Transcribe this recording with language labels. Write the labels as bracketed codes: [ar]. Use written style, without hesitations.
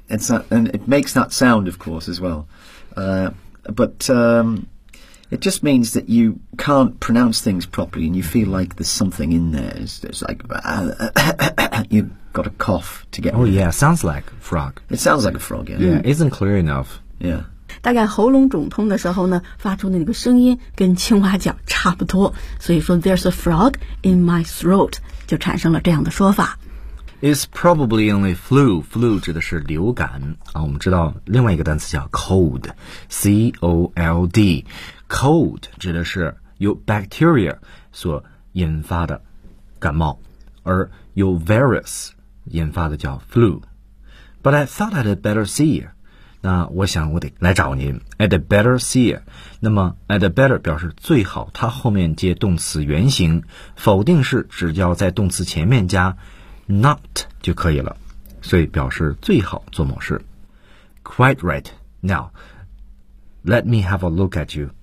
[en] It's not, and it makes that sound, of course, as well. It just means that you can't pronounce things properly and you feel like there's something in there. It's like, you've got a cough to get. Oh, yeah. Sounds like a frog. It sounds like a frog, yeah. Yeah, isn't clear enough. Yeah. [zh] 大概喉咙肿痛的时候呢，发出的那个声音跟青蛙叫差不多。所以说 [en] there's a frog in my throat [zh] 就产生了这样的说法。 [en] It's probably only flu. Flu [zh] 指的是流感啊。我们知道另外一个单词叫 cold, C-O-L-D. Cold 指的是由 bacteria 所引发的感冒，而由 virus 引发的叫 flu. [en] But I thought I'd better see you. [zh] 那我想我得来找您。 [en] I'd better see you. [zh] 那么 I'd better 表示最好，它后面接动词原形，否定式只要在动词前面加。 Not 就可以了，所以表示最好做某事。 [en] Quite right. Now, let me have a look at you.